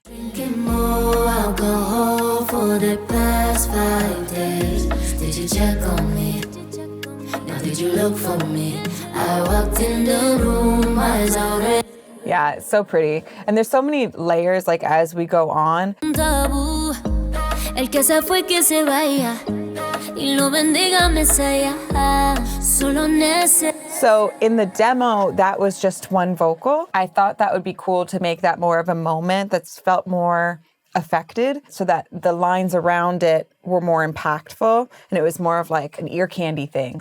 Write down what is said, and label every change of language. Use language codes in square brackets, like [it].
[en] Drinking more alcohol for the past 5 days. Did you check on me? Now did you look for me? I walked in the room, eyes already. Yeah, it's so pretty. And there's so many layers like as we go on. [es] El que se fue que se vaya y lo bendiga Mesaya. [en] Solo So in the demo, that was just one vocal. I thought that would be cool to make that more of a moment that's felt more affected so that the lines around it were more impactful and it was more of like an ear candy thing.